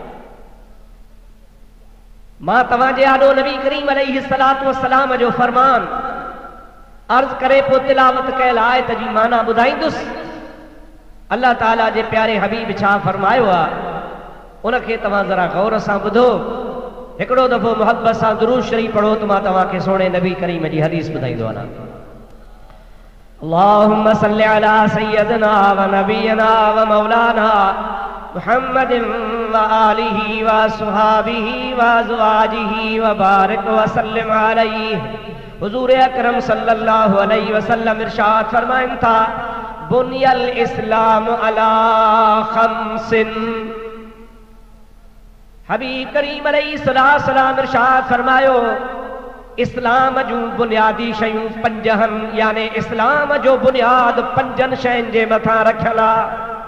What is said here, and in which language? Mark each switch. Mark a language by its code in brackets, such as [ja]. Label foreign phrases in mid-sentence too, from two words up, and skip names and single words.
[sd] मां तव्हांजे आॾो नबी करीम [ar] عليه الصلاة والسلام [sd] जो फरमान अर्ज़ करे पोइ तिलावत कयल आयत जी माना ॿुधाईंदुसि। अल्लाह ताला जे प्यारे हबीब छा फरमायो आहे उनखे तव्हां ज़रा गौर सां ॿुधो। हिकिड़ो दफ़ो मोहब्बत सां दुरूद शरीफ़ पढ़ो त मां तव्हांखे सोणे नबी करीम जी हदीस ॿुधाईंदो आहियां। [ar] اللهم صل على سيدنا ونبينا ومولانا محمد وآله وأصحابه وأزواجه وبارك وسلم عليه. [sd] हुजूर अकरम [ar] صلى الله عليه وسلم [sd] इरशाद फरमाइन था, [ar] بني الإسلام على خمس. [sd] हबीब करीम अलैहिस्सलाम इरशाद फरमायो, इस्लाम जूं बुनियादी शयूं पंज आहिनि, यानी इस्लाम जो बुनियाद पंजनि शयुनि जे मथां रखियल आहे।